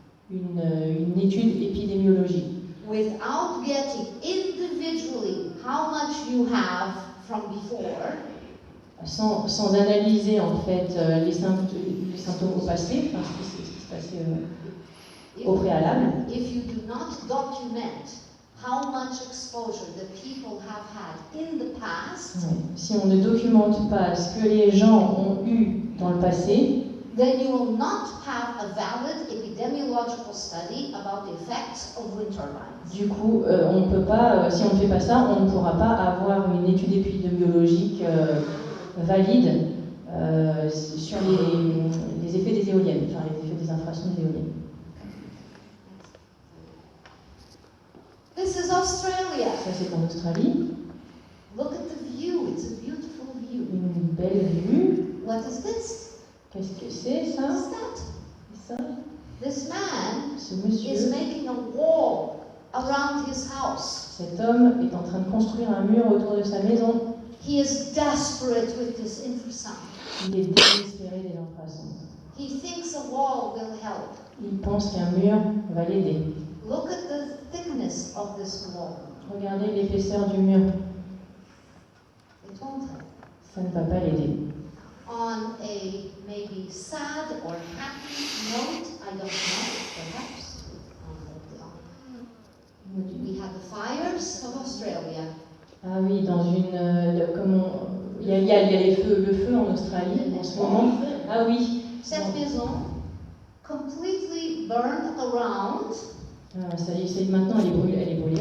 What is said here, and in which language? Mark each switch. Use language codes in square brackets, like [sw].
[fr] Une étude épidémiologique, [en] without getting individually how much you have from before, [fr] sans analyser en fait les symptômes au passé, enfin ce qui se passait au préalable. [en] if you do not document how much exposure the people have had in the past, [fr] Ouais. Si on ne documente pas ce que les gens ont eu dans le passé, [en] then you will not have a valid epidemiological study about the effects of wind turbines. [fr] du coup, on ne peut pas, si on ne fait pas ça, on ne pourra pas avoir une étude épidémiologique valide sur les effets des éoliennes, enfin les effets des infrasons des éoliennes. [en] This is Australia. [fr] Ça, c'est en Australie. [en] Look at the view. It's a beautiful view. [fr] Une belle vue. [en] What is this? [fr] Qu'est-ce que c'est, ça? [en] What is that? [fr] Ça, [en] This man [fr] ce [en] is [fr] monsieur, [en] making a wall around his house. [fr] cet homme est en train de construire un mur autour de sa maison. [en] He is desperate with this infrasound. [fr] Il est désespéré des infrasons. [en] He thinks a wall will help. [fr] Il pense qu'un mur va l'aider. [en] Look at the thickness of this wall. [fr] Regardez l'épaisseur du mur. [en] It won't help. [fr] Ça ne va pas l'aider. [en] On a maybe sad or happy note, I don't know, perhaps. We have the fires of Australia. [fr] Ah oui, dans il y a le feu en Australie en ce moment. Ah oui. Cette maison, [en] completely burned around, [fr] Ah, ça y est, maintenant elle est brûlée